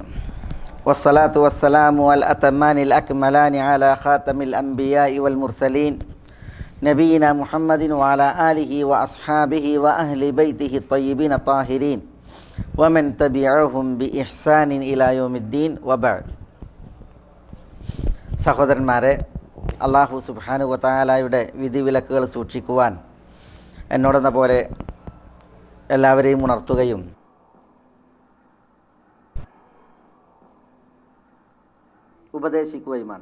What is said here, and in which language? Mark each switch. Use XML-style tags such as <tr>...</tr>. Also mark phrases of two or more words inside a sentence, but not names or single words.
<ar>والصلاة والسلام الأتمان الأكملان على خاتم الأنبياء والمرسلين نبينا محمد وعلى آله وأصحابه وأهل بيته الطيبين الطاهرين ومن تبعهم بإحسان إلى يوم الدين وبعد.</ar> <ml>സഹോദരന്മാരെ,</ml> <ar>الله سبحانه وتعالى</ar> <ml>വിധിവിലക്കുകൾ സൂക്ഷിക്കുവാൻ എന്നോടെന്ന പോലെ എല്ലാവരെയും ഉണർത്തുകയും ഉപദേശിക്കുകയുമാണ്.</ml>